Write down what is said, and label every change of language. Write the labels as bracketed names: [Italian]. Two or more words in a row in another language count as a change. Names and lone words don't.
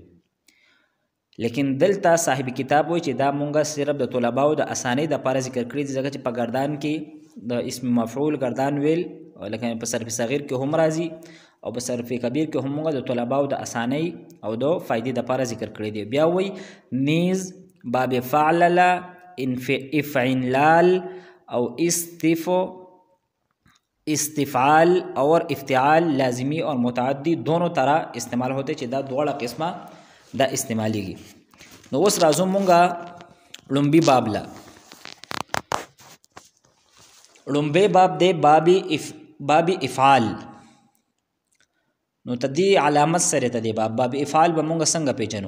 [Pashto] لیکن دلته صاحب کتاب وایي چې دا مونږه صرف د طلباو د اسانۍ دپاره ذکر کړي دي، ځکه چې په ګردان کې د اسم مفعول ګردان ویل لکه په صرف صغیر کې هم راځي او په صرف کبیر کې هم مونږه د طلباو د اسانۍ او د فائدې دپاره ذکر کړي دي. بیا وایي [Urdu] نیز باب فعلل، افعنلال او استفعال اور افتعال لازمی اور متعدی دونوں طرح استعمال ہوتے [Pashto] چې دا دواړه قسمه دا استعمالیږي. نو اوس راځو مونږه لومبي باب لا. لومبي باب دی باب افعال. نو تدی علامت سره تدی باب افعال به مونږه څنګه پیژنو؟